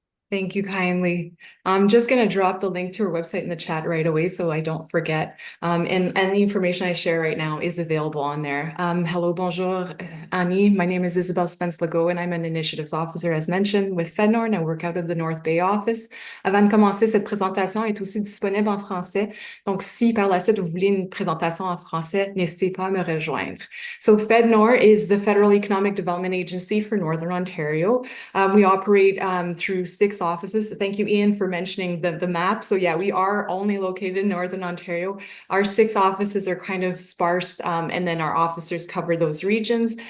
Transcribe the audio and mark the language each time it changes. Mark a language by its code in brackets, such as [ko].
[en] Thank you kindly. I'm just going to drop the link to our website in the chat right away so I don't forget. And the information I share right now is available on there. Hello, bonjour, Annie. My name is Isabelle Spence-Legault and I'm an Initiatives Officer, as mentioned, with FedNor, and I work out of the North Bay office. [fr] Avant de commencer, cette présentation est aussi disponible en français. Donc, si par la suite vous voulez une présentation en français, n'hésitez pas à me rejoindre. [en] So FedNor is the Federal Economic Development Agency for Northern Ontario. We operate through 6 6 offices. Thank you, Ian, for mentioning the map. So yeah, we are only located in Northern Ontario. Our 6 offices are kind of sparse, and then our officers cover those regions.